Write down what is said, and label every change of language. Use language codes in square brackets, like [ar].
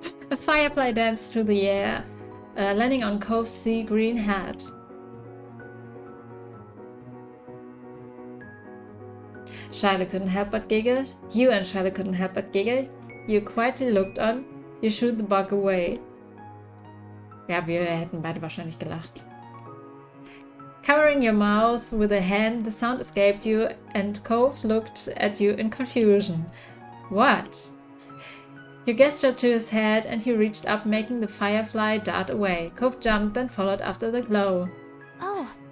[en] A firefly danced through the air, landing on Cove's sea green hat. Shiloh couldn't help but giggle. You and Shiloh couldn't help but giggle. You quietly looked on. You shooed the bug away. [de] Ja, wir hätten beide wahrscheinlich gelacht. [en] Covering your mouth with a hand, the sound escaped you, and Cove looked at you in confusion. What? You gestured to his head, and he reached up, making the firefly dart away. Cove jumped, then followed after the glow. Oh.